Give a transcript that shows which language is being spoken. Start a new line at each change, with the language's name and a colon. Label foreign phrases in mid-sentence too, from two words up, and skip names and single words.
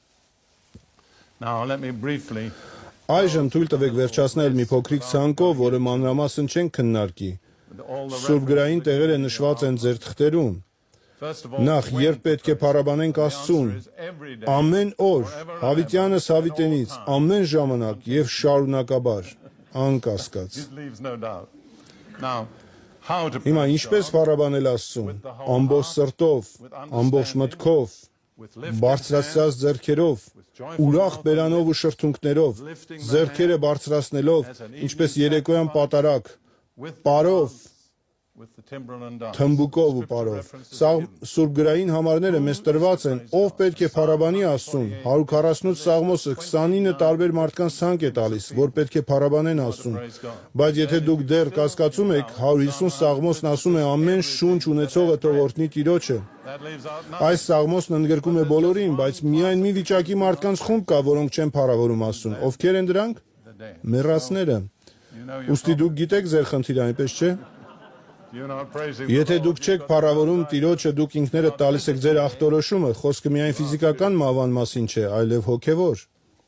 English: Now let me briefly
Armenian: Այժմ թույլ տվեք վերջացնել մի փոքրիկ ցանկով, որը մանրամասն չենք քննարկի։
English: with all the
Armenian: Սուրբ գրային տեղերը նշված են ձեր թղթերում։
English: first of all
Armenian: Նախ, երբ պետք է փառաբանենք Աստծուն,
English: is every day.
Armenian: ամեն օր, հավիտյանս հավիտենից, ամեն ժամանակ եւ շարունակաբար, անկասկած։
English: It leaves no doubt. Now, how to
Armenian: Հիմա
English: praise
Armenian: ինչպես
English: God?
Armenian: փառաբանել Աստծուն, ամբողջ սրտով, ամբողջ մտքով,
English: With lifted
Armenian: բարձրացած ձեռքերով, ուրախ բերանով ու շրթունքներով, ձեռքերը բարձրացնելով, ինչպես երեկոյան պատարակ,
English: with
Armenian: պարով,
English: with the timbrel and dance.
Armenian: թմբուկով ու պարով։ Սա Սուրբ գրային համարները մեզ տրված են, ով պետք է փառաբանի Աստծուն։ 148 Սաղմոսը 29 տարբեր մարդկանց ցանկ է տալիս, որ պետք է փառաբանեն Աստծուն։ Բայց եթե դուք դեռ կասկածում եք, 150 Սաղմոսն ասում է ամեն շունչ ունեցողը թող օրհնի Տիրոջը։
English: That leaves out nothing.
Armenian: Այս Սաղմոսն ընդգրկում է բոլորին, բայց միայն մի վիճակի մարդկանց խումբ կա, որոնք չեն փառավորում Աստծուն։ Ովքեր են դրանք։
English: The day.
Armenian: Մեռածները։
English: You know your
Armenian: Ուստի դուք գիտեք ձեր խնդիրը, այնպես չէ։
English: You're not praising
Armenian: Եթե
English: the
Armenian: դուք
English: Lord.
Armenian: չեք փառավորում Տիրոջը, դուք ինքներդ տալիս եք ձեր ախտորոշումը, խոսքը միայն ֆիզիկական մահվան մասին չէ, այլև հոգևոր։